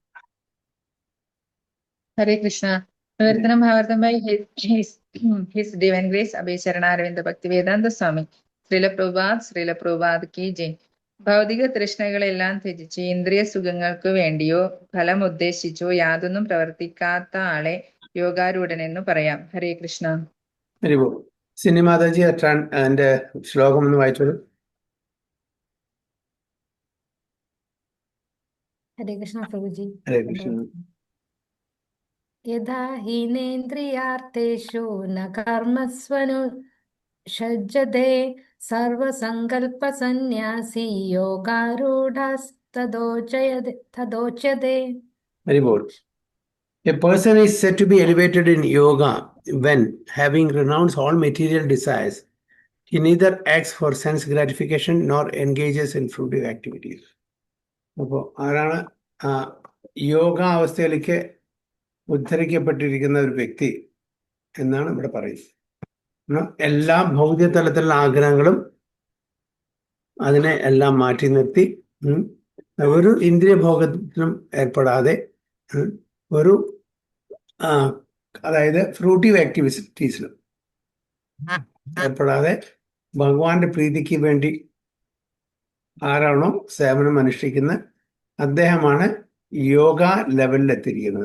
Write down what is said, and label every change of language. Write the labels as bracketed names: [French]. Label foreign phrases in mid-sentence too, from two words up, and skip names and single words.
[Sanskrit] हरे कृष्ण. विवर्तनम भावार्थम [English] by His Divine Grace Abhay Charanarvinda Bhaktivedanta Swami. [Hindi] श्रील प्रभुपाद की जय. [Malayalam] ഭൗതിക തൃഷ്ണകളെല്ലാം ത്യജിച്ച് ഇന്ദ്രിയ സുഖങ്ങൾക്ക് വേണ്ടിയോ ഫലം ഉദ്ദേശിച്ചോ യാതൊന്നും പ്രവർത്തിക്കാത്ത ആളെ യോഗാരൂഢനെന്നു പറയാം. [Sanskrit] हरे कृष्ण. [Hindi] हरि बोल. [Malayalam] സിനി മാതാജി എന്റെ ശ്ലോകം ഒന്ന് വായിച്ചോളൂ. [Hindi] हरे कृष्ण प्रभु जी. [Sanskrit] हरे कृष्ण. यदा हीनेन्द्रियार्थेषु न कर्मस्वनुषज्जते सर्वसङ्कल्पसन्न्यासी योगारूढस्तदोच्यते. [English] Very good. A person is said to be elevated in yoga when, having renounced all material desires, he neither acts for sense gratification nor engages in fruitive activities. [Malayalam] അപ്പോൾ ആരാണ് യോഗ അവസ്ഥയിലേക്ക് ഉദ്ധരിക്കപ്പെട്ടിരിക്കുന്ന ഒരു വ്യക്തി എന്നാണ് ഇവിടെ പറയുന്നത്. എല്ലാ ഭൗതിക തലത്തിലുള്ള ആഗ്രഹങ്ങളും അതിനെ എല്ലാം മാറ്റി നിർത്തി ഒരു ഇന്ദ്രിയ ഭോഗത്തിനും ഏർപ്പെടാതെ ഒരു അതായത് [English] fruitive activities [Malayalam] ഏർപ്പെടാതെ ഭഗവാന്റെ പ്രീതിക്ക് വേണ്ടി ആരാണോ സേവനം അനുഷ്ഠിക്കുന്ന അദ്ദേഹമാണ് യോഗ ലെവലിൽ എത്തിയിരിക്കുന്നത്.